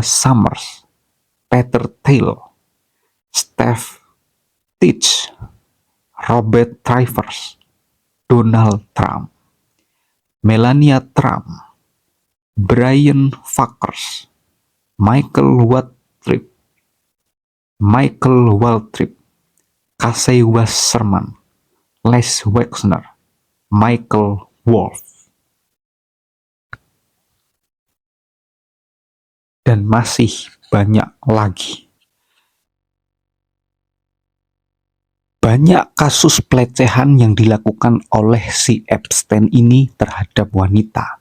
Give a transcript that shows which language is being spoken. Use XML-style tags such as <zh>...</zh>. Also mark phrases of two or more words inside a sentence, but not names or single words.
<id>Summers, Peter Thiel, Steve Teach, Robert Trivers, Donald Trump, Melania Trump, Brian Fakers, Michael Waltrip, Casey Wasserman, Les Wexner, Michael Wolff, dan masih banyak lagi. Banyak kasus pelecehan yang dilakukan oleh si Epstein ini terhadap wanita.</id>